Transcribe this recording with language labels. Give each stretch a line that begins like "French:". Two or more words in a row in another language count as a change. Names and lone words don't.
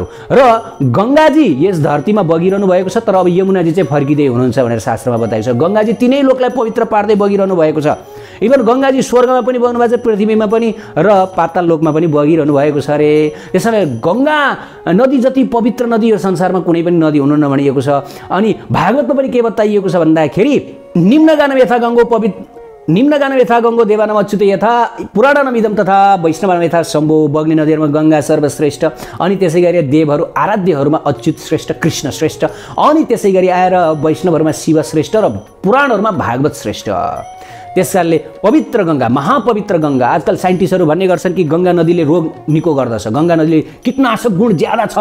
Nepali: र गङ्गाजी यस धरतीमा बगिरहनु भएको छ, तर अब यमुनाजी चाहिँ फर्किँदै हुनुहुन्छ भनेर शास्त्रमा बताएको छ। गङ्गाजी तिनै लोकलाई पवित्र पार्दै बगिरहनु भएको छ। इभन गङ्गाजी स्वर्गमा पनि बग्नु भएको छ, पृथ्वीमा पनि र पाताल लोकमा पनि बगिरहनु भएको छ अरे। त्यसैले गङ्गा नदी जति पवित्र नदी यो संसारमा कुनै पनि नदी हुनु नभनिएको छ। अनि भागवतमा पनि के बताइएको छ भन्दाखेरि
Sanskrit: निम्नगानम यथा गङ्गो देवानाम अच्युत यथा पुराणानाम इदम तथा वैष्णवानाम यथा शम्भो।
Nepali: बग्ने नदीहरूमा गङ्गा सर्वश्रेष्ठ, अनि त्यसै गरी देवहरू आराध्यहरूमा अच्युत श्रेष्ठ, कृष्ण श्रेष्ठ, अनि त्यसै गरी आएर वैष्णवहरूमा शिव श्रेष्ठ र पुराणहरूमा भागवत श्रेष्ठ। त्यसकारणले पवित्र गङ्गा, महापवित्र गङ्गा। आजकल साइन्टिस्टहरू भन्ने गर्छन् कि गङ्गा नदीले रोग निको गर्दछ, गङ्गा नदीले कीटनाशक गुण ज्यादा छ।